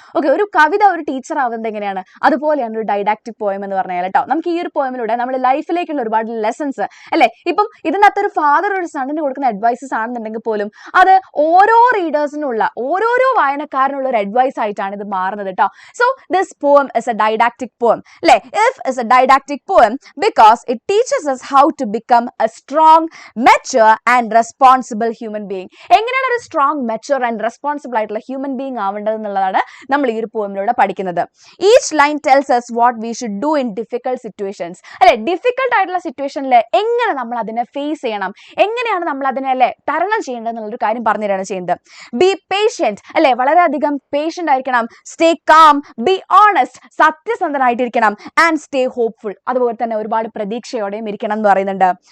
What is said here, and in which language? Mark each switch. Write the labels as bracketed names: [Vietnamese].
[Malayalam] Okay, ഒരു കവിത ഒരു teacher ആവുന്നത് എങ്ങനെയാണ്, അതുപോലെയാണ് ഒരു ഡൈഡാക്റ്റിക് പോയം എന്ന് പറഞ്ഞാൽ കേട്ടോ. നമുക്ക് ഈ ഒരു പോയമിലൂടെ നമ്മുടെ ലൈഫിലേക്കുള്ള ഒരുപാട് ലെസൺസ് അല്ലെ, ഇപ്പം ഇതിനകത്തൊരു ഫാദർ ഒരു സണ്ണിന് കൊടുക്കുന്ന അഡ്വൈസസ് ആണെന്നുണ്ടെങ്കിൽ പോലും അത് ഓരോ റീഡേഴ്സിനുള്ള ഓരോരോ വായനക്കാരനുള്ള ഒരു അഡ്വൈസ് ആയിട്ടാണ് ഇത് മാറുന്നത് കേട്ടോ. [English] So this poem is a didactic poem അല്ലെ. If is a didactic poem because it teaches us how to become a strong, mature and responsible human being. [Malayalam] എങ്ങനെയാണ് ഒരു സ്ട്രോങ്, മെച്ചൂർ ആൻഡ് റെസ്പോൺസിബിൾ ആയിട്ടുള്ള human being ആവേണ്ടത് എന്നുള്ളതാണ് നമ്മൾ ഈ ഒരു പോയമിലൂടെ പഠിക്കുന്നത്. [English] Each line tells us what we should do in difficult situations അല്ലെ. [Malayalam] Difficult ആയിട്ടുള്ള സിറ്റുവേഷനിൽ എങ്ങനെ നമ്മൾ അതിനെ ഫേസ് ചെയ്യണം, എങ്ങനെയാണ് നമ്മൾ അതിനെ അല്ലെ തരണം ചെയ്യേണ്ടത് എന്നുള്ളൊരു കാര്യം പറഞ്ഞു തരാണ് ചെയ്യുന്നത്. ബി പേഷ്യന്റ് അല്ലെ, വളരെയധികം പേഷ്യന്റ് ആയിരിക്കണം. [English] stay calm, be honest, [Malayalam] സത്യസന്ധനായിട്ടിരിക്കണം. [English] and stay hopeful, [Malayalam] അതുപോലെ തന്നെ ഒരുപാട് പ്രതീക്ഷയോടെയും ഇരിക്കണം എന്ന് പറയുന്നുണ്ട്.